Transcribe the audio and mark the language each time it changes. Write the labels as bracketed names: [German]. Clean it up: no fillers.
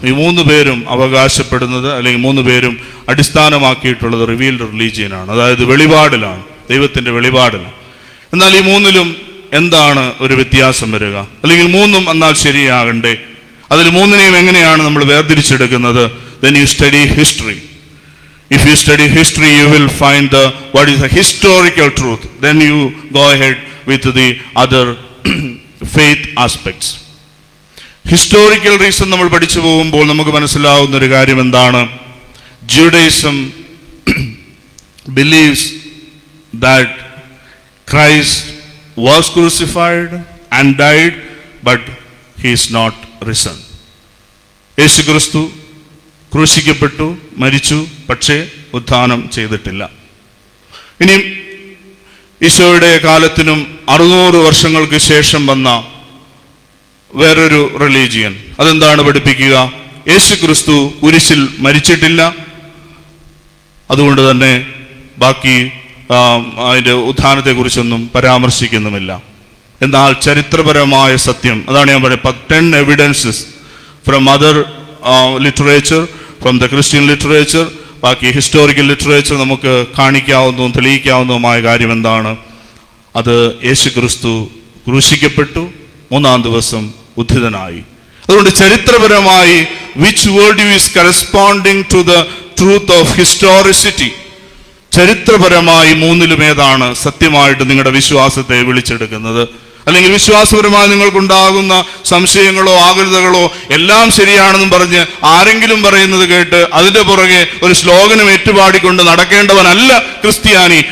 [Malayalam] ഈ 3 പേരും അവകാശപ്പെടുന്നത്, അല്ലെങ്കിൽ 3 പേരും അടിസ്ഥാനമാക്കിയിട്ടുള്ളത് റിവീൽഡ് റിലീജിയനാണ്. അതായത് വെളിപാടിലാണ്, ദൈവത്തിന്റെ വെളിപാടിലാണ്. എന്നാൽ ഈ 3ലും എന്താണ് ഒരു വ്യത്യാസം വരിക? അല്ലെങ്കിൽ 3ഉം എന്നാൽ ശരിയാകണ്ടേ? അതിൽ 3നെയും എങ്ങനെയാണ് നമ്മൾ വേർതിരിച്ചെടുക്കുന്നത്? [English] Then you study history. If you study history, you will find what is the historical truth. Then you go ahead with the other faith aspects. [Malayalam] Historical reason നമ്മൾ പഠിച്ചു പോകുമ്പോൾ നമുക്ക് മനസ്സിലാവുന്ന ഒരു കാര്യം എന്താണ്? [English] Judaism believes that Christ was crucified and died, but he is not risen. [Malayalam] യേശു ക്രിസ്തു ക്രൂശിക്കപ്പെട്ടു, മരിച്ചു, പക്ഷേ ഉത്ഥാനം ചെയ്തിട്ടില്ല. ഇനി ഈശോയുടെ കാലത്തിനും 600 വർഷങ്ങൾക്ക് ശേഷം വന്ന വേറൊരു റിലീജിയൻ അതെന്താണ് പഠിപ്പിക്കുക? യേശു ക്രിസ്തു കുരിശിൽ മരിച്ചിട്ടില്ല, അതുകൊണ്ട് തന്നെ ബാക്കി അതിൻ്റെ ഉത്ഥാനത്തെക്കുറിച്ചൊന്നും പരാമർശിക്കുന്നുമില്ല. എന്നാൽ ചരിത്രപരമായ സത്യം അതാണ് ഞാൻ പറയുന്നത്. 10 [English] evidences from other literature, from the Christian literature, [Malayalam] ബാക്കി ഹിസ്റ്റോറിക്കൽ ലിറ്ററേച്ചർ നമുക്ക് കാണിക്കാവുന്നതും തെളിയിക്കാവുന്നതുമായ കാര്യം എന്താണ്? അത് യേശു ക്രിസ്തു ക്രൂശിക്കപ്പെട്ടു, 3-ാം ദിവസം ഉത്ഥിതനായി. അതുകൊണ്ട് ചരിത്രപരമായി [English] which worldview is corresponding to the truth of historicity? [Malayalam] ചരിത്രപരമായി 3ലും ഏതാണ് സത്യമായിട്ട് നിങ്ങളുടെ വിശ്വാസത്തെ വിളിച്ചെടുക്കുന്നത്? അല്ലെങ്കിൽ വിശ്വാസപരമായി നിങ്ങൾക്കുണ്ടാകുന്ന സംശയങ്ങളോ ആകുലതകളോ എല്ലാം ശരിയാണെന്നും പറഞ്ഞ് ആരെങ്കിലും പറയുന്നത് കേട്ട് അതിന്റെ പുറകെ ഒരു ശ്ലോകനം ഏറ്റുപാടിക്കൊണ്ട് നടക്കേണ്ടവനല്ല ക്രിസ്ത്യാനി.